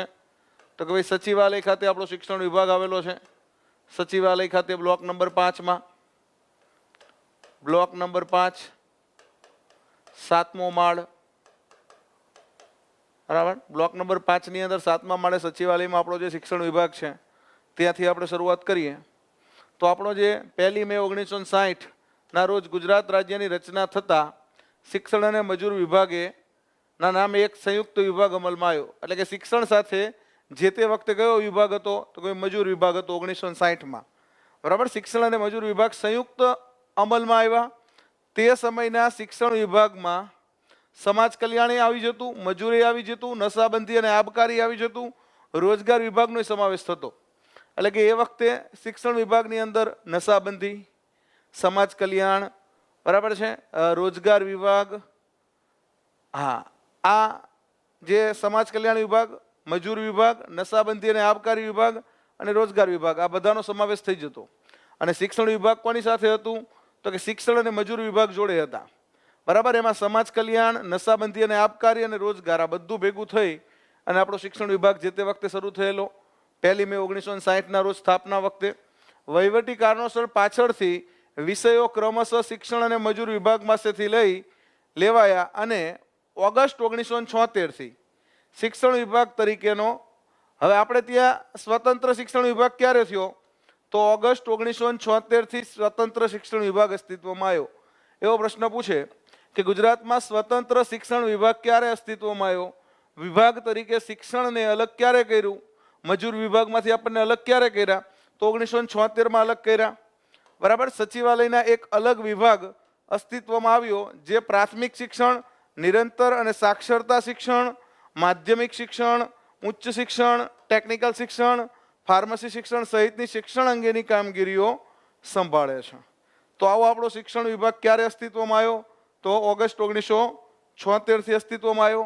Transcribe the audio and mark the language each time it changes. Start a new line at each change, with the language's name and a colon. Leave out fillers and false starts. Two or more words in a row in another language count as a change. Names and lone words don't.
Gujarati: તો કિ ભાઈ સચિવાલય ખાતે આપણો શિક્ષણ વિભાગ આવેલો છે। સચિવાલય ખાતે
English: block number
Gujarati: 5 મેં,
English: block number
Gujarati: 5 7મો માળ બરાબર।
English: block number
Gujarati: 5 ની અંદર 7મા માળે સચિવાલય મેં આપણો જે શિક્ષણ વિભાગ હૈ ત્યાંથી આપણે શરૂઆત કરીએ। તો આપણો જે 1 મે 1960 ના રોજ ગુજરાત રાજ્યની રચના થતા શિક્ષણ અને મજૂર વિભાગે ના નામે એક સંયુક્ત વિભાગ અમલમાં આવ્યો। એટલે કે શિક્ષણ સાથે જે તે વખતે કયો વિભાગ હતો? તો કોઈ મજૂર વિભાગ હતો 1960 મેં બરાબર। શિક્ષણ અને મજૂર વિભાગ સંયુક્ત અમલ મેં આવ્યા। તે સમયના શિક્ષણ વિભાગ મેં સમાજ કલ્યાણ આવી જતું, મજૂરી આવી જતું, નશાબંધી અને આબકારી આવી જતું, રોજગાર વિભાગનો સમાવેશ થતો। એટલે કે એ વખતે શિક્ષણ વિભાગની અંદર નશાબંધી, સમાજ કલ્યાણ બરાબર હૈ, રોજગાર વિભાગ હાં આ જે સમાજ કલ્યાણ વિભાગ, મજૂર વિભાગ, નશાબંધી અને આબકારી વિભાગ અને રોજગાર વિભાગ આ બધાનો સમાવેશ થઈ જતો। અને શિક્ષણ વિભાગ કોની સાથે હતું? તો કિ શિક્ષણ અને મજૂર વિભાગ જોડે હતા બરાબર। એમાં સમાજ કલ્યાણ, નશાબંધી અને આબકારી અને રોજગાર આ બધું ભેગું થઈ અને આપણો શિક્ષણ વિભાગ જે તે વખતે શરૂ થયેલો 1 મે 1960 ના રોજ સ્થાપના વખતે। વહીવટી કારણોસર પાછળથી વિષયો ક્રમશઃ શિક્ષણ અને મજૂર વિભાગ પાસેથી લઈ લેવાયા અને ઑગસ્ટ 1976 થી શિક્ષણ વિભાગ તરીકેનો હવે આપણે ત્યાં સ્વતંત્ર શિક્ષણ વિભાગ ક્યારે થયો? તો ઑગસ્ટ 1976 થી સ્વતંત્ર શિક્ષણ વિભાગ અસ્તિત્વમાં આવ્યો। એવો પ્રશ્ન પૂછે કિ ગુજરાત મેં સ્વતંત્ર શિક્ષણ વિભાગ ક્યારે અસ્તિત્વમાં આવ્યો? વિભાગ તરીકે શિક્ષણ ને અલગ ક્યારે કર્યું? મજૂર વિભાગ માંથી આપણે અલગ ક્યારે કર્યા? તો 1976 મેં અલગ કર્યા બરાબર. સચિવાલયના એક અલગ વિભાગ અસ્તિત્વમાં આવ્યો જે પ્રાથમિક શિક્ષણ, નિરંતર અને સાક્ષરતા શિક્ષણ, માધ્યમિક શિક્ષણ, ઉચ્ચ શિક્ષણ, ટેક્નિકલ શિક્ષણ, ફાર્મસી શિક્ષણ સહિતની શિક્ષણ અંગેની કામગીરીઓ સંભાળે છે। તો આવો આપણો શિક્ષણ વિભાગ ક્યારે અસ્તિત્વમાં આવ્યો? તો ઑગસ્ટ 1976 થી અસ્તિત્વમાં આવ્યો।